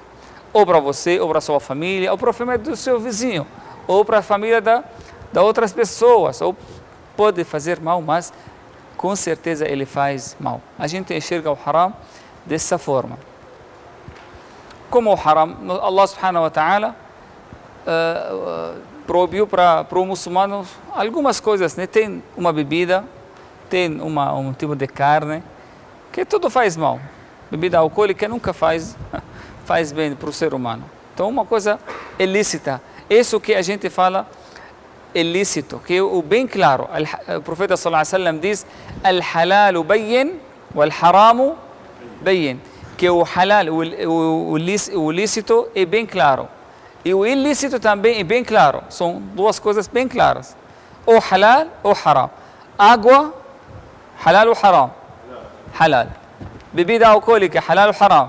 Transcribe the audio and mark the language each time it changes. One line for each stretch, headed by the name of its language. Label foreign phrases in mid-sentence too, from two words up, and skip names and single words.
Portuguese: Ou para você, ou para sua família, ou para a família do seu vizinho, ou para a família da outras pessoas, ou pode fazer mal, mas com certeza ele faz mal. A gente enxerga o haram dessa forma. Como o haram, Allah
Arabic: سبحانه وتعالى
Portuguese: proibiu para o muçulmano algumas coisas, né? Tem uma bebida, tem um tipo de carne, que tudo faz mal. Bebida alcoólica nunca faz bem para o ser humano. Então, uma coisa ilícita. Isso que a gente fala ilícito, que o bem claro. O profeta
Arabic: صلى الله عليه وسلم diz: الحلال بين والحرام بين.
Portuguese: Que o halal, o lícito é bem claro. E o ilícito também é bem claro. São duas coisas bem claras. Ou halal ou haram. Água, halal ou haram? Halal. Bebida alcoólica, halal ou haram?